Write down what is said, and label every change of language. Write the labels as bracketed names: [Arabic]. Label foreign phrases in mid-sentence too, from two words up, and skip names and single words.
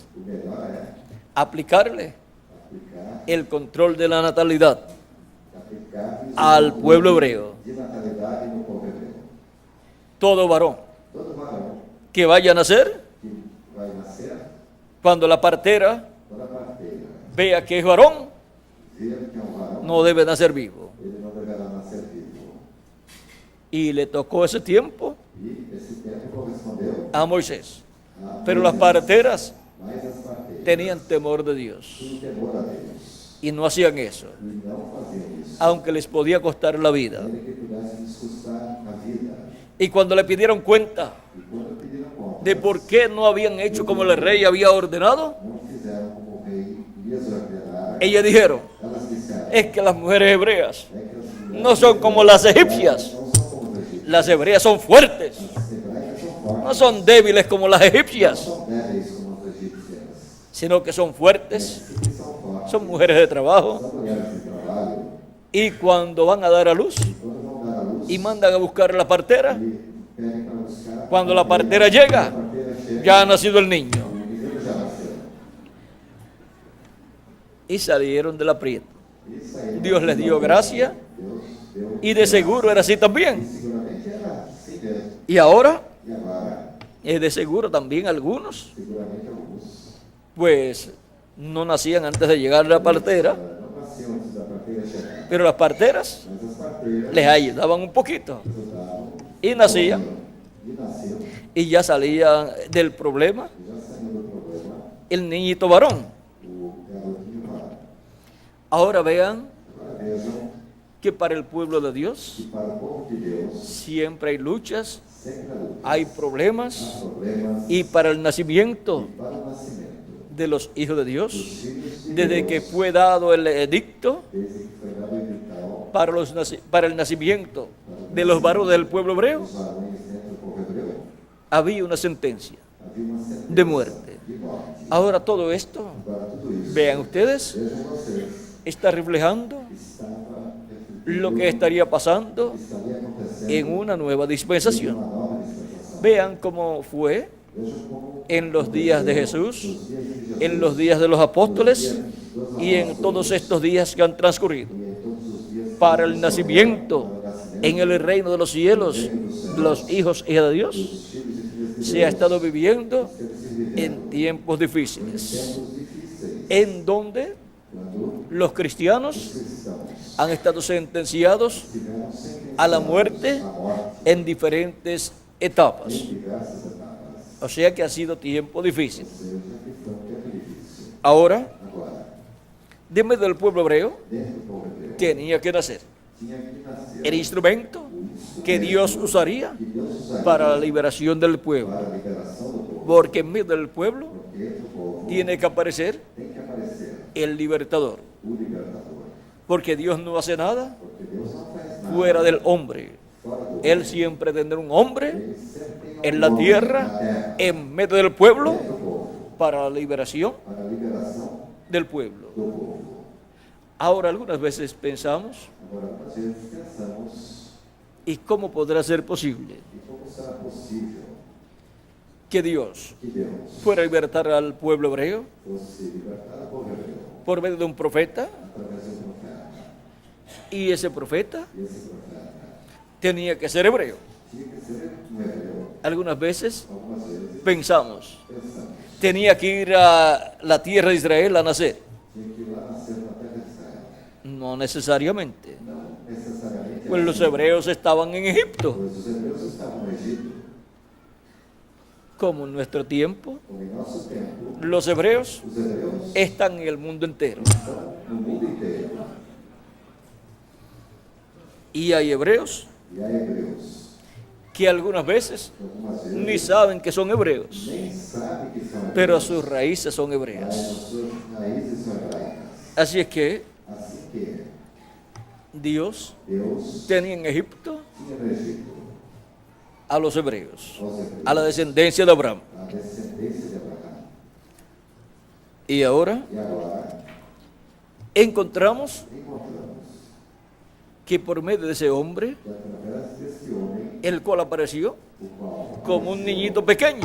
[Portuguese] o melhor é [Spanish] aplicarle aplicar el control de la natalidad aplicar al pueblo hebreo. [Portuguese] de natalidade no povo hebreu. [Spanish] Todo varón [Portuguese] Todo varão [Spanish] que vaya a nacer, [Portuguese] que vai nascer, [Spanish] cuando la partera [Portuguese] quando a parteira [Spanish] vea que es varón, [Portuguese] ver que é um varão, [Spanish] no debe nacer vivo. [Portuguese] ele não deverá nascer vivo. [Spanish] Y le tocó ese tiempo [Portuguese] E esse tempo correspondeu [Spanish] a Moisés. [Portuguese] a [Spanish] Pero las [Portuguese] Moisés. [Spanish] parteras [Portuguese] Mas as parteiras [Spanish] tenían temor de Dios [Portuguese] tinham temor a Deus [Spanish] y no hacían eso, [Portuguese] e não faziam isso, [Spanish] aunque les podía costar la vida. [Portuguese] ainda que pudesse lhes custar a vida. [Spanish] Y cuando le pidieron cuenta [Portuguese] E quando pediram contas, [Spanish] de por qué no habían hecho como el rey había ordenado, [Portuguese] não fizeram como o rei lhes ordenara. [Spanish] ellas dijeron, [Portuguese] Elas disseram, [Spanish] es que las mujeres hebreas [Portuguese] é que as mulheres [Spanish] no son como las egipcias. [Portuguese] não são como os egípcios. [Spanish] Las hebreas son fuertes, [Portuguese] As hebraicas são fortes, [Spanish] no son débiles como las [Portuguese] não [Spanish] egipcias, [Portuguese] são débeis como as egípcias. [Spanish] sino que son fuertes, [Portuguese] Sim, são fortes, [Spanish] son mujeres de trabajo, [Portuguese] são mulheres de trabalho. [Spanish] y cuando van a dar a luz [Portuguese] Quando vão dar a luz, [Spanish] y mandan a buscar a la partera, [Portuguese] e pedem para buscar. [Spanish] cuando la partera llega, [Portuguese] A parteira chega, [Spanish] ya ha nacido el niño. [Portuguese] o menino já nasceu. [Spanish] Y salieron del aprieto. [Portuguese] E saíram. [Spanish] Dios les dio gracia [Portuguese] Deus deu. [Spanish] y de seguro era así [Portuguese] E [Spanish] también. [Portuguese] seguramente era assim mesmo. [Spanish] Y ahora, [Portuguese] E agora, [Spanish] de seguro también algunos, [Portuguese] seguramente alguns [Spanish] pues no nacían antes de llegar a la partera, [Portuguese] não nasciam antes da parteira chegar. [Spanish] pero las parteras [Portuguese] Mas as parteiras [Spanish] les ayudaban un poquito [Portuguese] ajudavam [Spanish] y nacían [Portuguese] e nasciam. [Spanish] y ya salían del problema [Portuguese] E já saiu do problema [Spanish] el niñito varón. [Portuguese] o garotinho varão. [Spanish] Ahora vean [Portuguese] Agora vejam [Spanish] que para el pueblo de Dios [Portuguese] que para o povo de Deus [Spanish] siempre hay luchas, [Portuguese] sempre há lutas, [Spanish] hay [Portuguese] há [Spanish] problemas, [Portuguese] problemas [Spanish] y para el nacimiento [Portuguese] e para o nascimento [Spanish] de los hijos de [Portuguese] dos [Spanish] Dios, [Portuguese] filhos de [Spanish] desde [Portuguese] Deus, [Spanish] que fue dado el edicto [Portuguese] desde que foi dado o edital [Spanish] para el nacimiento de los varones del pueblo hebreo, [Portuguese] dos varões dentro do povo hebreu, [Spanish] había una sentencia [Portuguese] havia uma sentença [Spanish] de muerte. [Portuguese] de morte. [Spanish] Ahora todo esto, [Portuguese] Agora tudo isso, [Spanish] vean ustedes, [Portuguese] vejam vocês, [Spanish] está reflejando [Portuguese] estava [Spanish] lo que estaría pasando [Portuguese] estaria acontecendo [Spanish] en una nueva [Portuguese] uma [Spanish] dispensación. [Portuguese] nova dispensação. [Spanish] Vean cómo fue [Portuguese] Vejam como [Spanish] en los días de Jesús, [Portuguese] os dias de Jesus [Spanish] en los días de los apóstoles y en todos estos días que han transcurrido. [Portuguese] e em todos os dias [Spanish] Para el nacimiento en el reino de los cielos de los hijos y hijas de Dios, [Portuguese] os filhos e filhas de [Spanish] se ha [Portuguese] Deus [Spanish] estado viviendo [Portuguese] sempre se viveram [Spanish] en tiempos difíciles, [Portuguese] tempos difíceis, [Spanish] en donde [Portuguese] quando [Spanish] los cristianos [Portuguese] os cristãos [Spanish] han estado sentenciados [Portuguese] tiveram sempre [Spanish] a la muerte [Portuguese] a morte [Spanish] en diferentes etapas. [Portuguese] em diversas etapas. [Spanish] O sea que ha sido tiempo difícil. [Portuguese] Ou seja, que foi um tempo difícil. [Spanish] Ahora, [Portuguese] Agora, [Spanish] de medio del pueblo hebreo, [Portuguese] dentro do povo hebreu, [Spanish] tenía que nacer [Portuguese] tinha que nascer [Spanish] el instrumento que Dios usaría [Portuguese] que Deus usaria [Spanish] para la liberación del pueblo. [Portuguese] para a liberação do povo. [Spanish] Porque en medio del pueblo [Portuguese] Porque dentro do povo [Spanish] tiene que aparecer [Portuguese] tem que aparecer [Spanish] el libertador. [Portuguese] o libertador. [Spanish] Porque Dios no hace nada [Portuguese] Porque Deus não faz nada [Spanish] fuera del hombre. [Portuguese] fora do [Spanish] Él siempre tendrá un hombre [Portuguese] Ele sempre tem [Spanish] en [Portuguese] um [Spanish] la [Portuguese] homem na [Spanish] tierra, [Portuguese] terra, [Spanish] en medio del pueblo, [Portuguese] dentro do povo, [Spanish] para la liberación [Portuguese] para a liberação [Spanish] del pueblo. [Portuguese] do povo. [Spanish] Ahora, algunas veces pensamos, [Portuguese] Agora, às vezes pensamos, [Spanish] ¿y cómo podrá ser posible [Portuguese] e como será possível [Spanish] que Dios [Portuguese] que Deus [Spanish] fuera a libertar al pueblo hebreo [Portuguese] fosse libertar o povo hebreu [Spanish] por medio de un profeta? [Portuguese] através de um profeta? [Spanish] Y ese profeta [Portuguese] E esse profeta [Spanish] tenía que ser hebreo. [Portuguese] tinha que ser um hebreu. [Spanish] Algunas veces [Portuguese] Algumas vezes [Spanish] pensamos, [Portuguese] pensamos, [Spanish] tenía que ir a la tierra de Israel a nacer. [Portuguese] tinha que ir lá nascer na terra de Israel. [Spanish] No necesariamente, [Portuguese] Não necessariamente [Spanish] pues los hebreos estaban en Egipto, [Portuguese] pois os hebreus estavam no Egito, [Spanish] como en nuestro tiempo. [Portuguese] como em nosso tempo, [Spanish] Los hebreos [Portuguese] os hebreus [Spanish] están en el mundo entero. [Portuguese] estão no mundo inteiro. [Spanish] Y hay hebreos [Portuguese] E há hebreus [Spanish] que algunas veces [Portuguese] que algumas [Spanish] ni [Portuguese] vezes [Spanish] saben que son hebreos, [Portuguese] nem sabem que são [Spanish] pero [Portuguese] hebreus, [Spanish] sus raíces son [Portuguese] mas [Spanish] hebreas. [Portuguese] as suas raízes são hebraicas. [Spanish] Así es que [Portuguese] Assim que [Spanish] Dios [Portuguese] Deus [Spanish] tenía en Egipto [Portuguese] tinha no Egito [Spanish] a los hebreos, [Portuguese] aos hebreus, [Spanish] a la descendencia de Abraham. [Portuguese] a descendência de Abraão. [Spanish] Y ahora [Portuguese] E agora [Spanish] encontramos [Portuguese] encontramos [Spanish] que por medio de ese hombre, [Portuguese] que através deste homem, [Spanish] el cual apareció [Portuguese] o qual [Spanish] como un niñito pequeño,